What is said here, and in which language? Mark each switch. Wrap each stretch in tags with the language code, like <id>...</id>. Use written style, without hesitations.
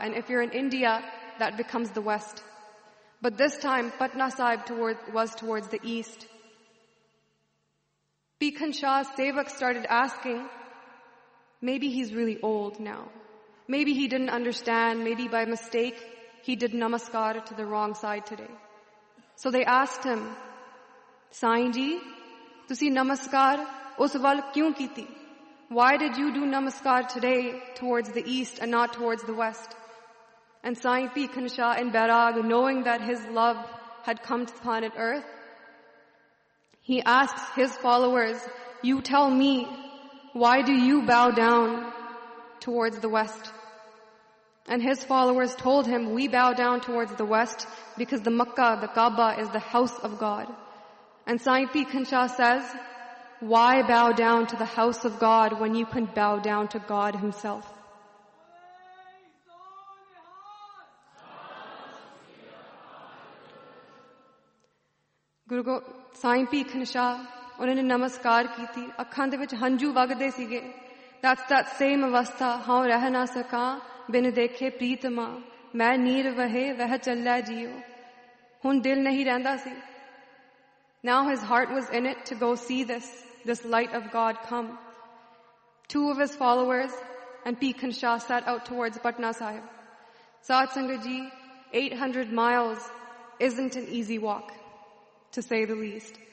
<en>And if you're in India, that becomes the West. But this time, Patna Sahib was towards the East. Bikhan Shah's sevak started asking, maybe he's really old now. Maybe he didn't understand. Maybe by mistake, he did namaskar to the wrong side today. So they asked him,</en> <pa>ਸਾਈਂ ਜੀ, ਤੁਸੀ ਨਮਸਕਾਰ ਉਸ ਵੱਲ ਕਿਉਂ ਕੀਤੀ?</pa> <en>Why did you do namaskar today towards the east and not towards the west? And Sain Bikhan Shah in Bairag, knowing that his love had come to planet earth, he asks his followers, you tell me, why do you bow down towards the west? And his followers told him, we bow down towards the west because the Makkah, the Kaaba, is the house of God. And Sain Bikhan Shah says, why bow down to the house of God when you can bow down to God himself?</en> <pa>ਗੁਰੂ ਸਾਈਂ ਭੀਖਣ ਸ਼ਾਹ,</pa> <hi>ਉਨਹੋਨੇ ਨਮਸਕਾਰ ਕੀ ਥੀ,</hi> <pa>ਅੱਖਾਂ ਦੇ ਵਿਚ ਹੰਝੂ ਵਗਦੇ ਸੀਗੇ.</pa> <en>That's that same</en> <pa>ਅਵਸਥਾ, ਹਉ ਰਹਿ ਨ ਸਕਾ, ਬਿਨ ਦੇਖੇ ਪ੍ਰੀਤਮਾ, ਮੈਂ ਨੀਰ ਵਹੇ, ਵਹਿ ਚੱਲਾ ਜੀਓ. ਹੁਣ ਦਿਲ ਨਹੀ ਰਹਿੰਦਾ ਸੀ.</pa> <en>Now his heart was in it to go see this light of God come. Two of his followers and Bikhan Shah set out towards Patna Sahib. Sat Sangat Ji, 800 miles isn't an easy walk, to say the least.</en>